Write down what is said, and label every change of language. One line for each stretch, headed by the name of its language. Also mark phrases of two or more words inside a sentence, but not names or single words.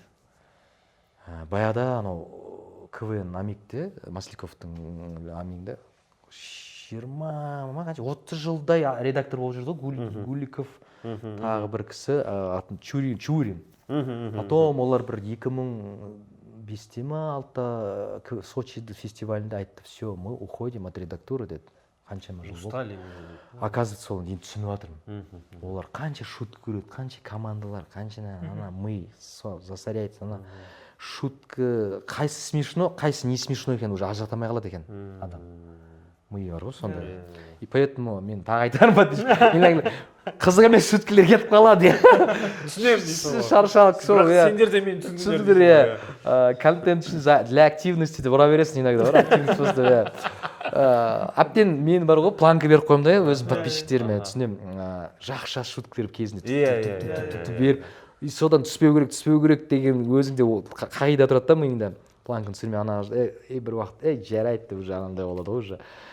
Kazakh: Баяғыда анау КВН Амикте, Масляковтың Амигінде 20-30 жылдай редактор болып жүрді ғой, Гуликов, тағы бір кісі атын Чурин. Потом олар бір 2005-те ма 6-та Сочи фестивалінде айтты,
Russian: все, мы уходим от редактуры деді.
Kazakh: Қаншама жыл болды.
Russian: Устали.
Kazakh: Оказывается, сол енді түсініп жатырмын. Олар қанша шутка көреді, қанша командалар, қанша ана
Russian: мы засоряется,
Kazakh: ана шутка қайсы смешно, қайсы
Russian: не смешно
Kazakh: екен уже ажыратамай қалады екен адам. Мы бар ғой сондай.
Russian: И поэтому
Kazakh: мен тағы айтармын, қызық емес шуткалер кетіп қалады. Түсінемін дейсің. Шаршалық сол. Бірақ сендер де мені түсіндіңдер. Контент үшін
Russian: для активности
Kazakh: деп ұра бересің иногда, бар
Russian: активность просто.
Kazakh: Әбден мен бар ғой планка беріп қоймын да өзім подписчиктеріме, түсінемін. Жақша шуткалер кезінде беріп, и содан түспеу керек деген өзіңде қағида тұрады да миыңда. Планканы түсірмей ана бір уақыт жарайды деп уже анандай болады ғой уже.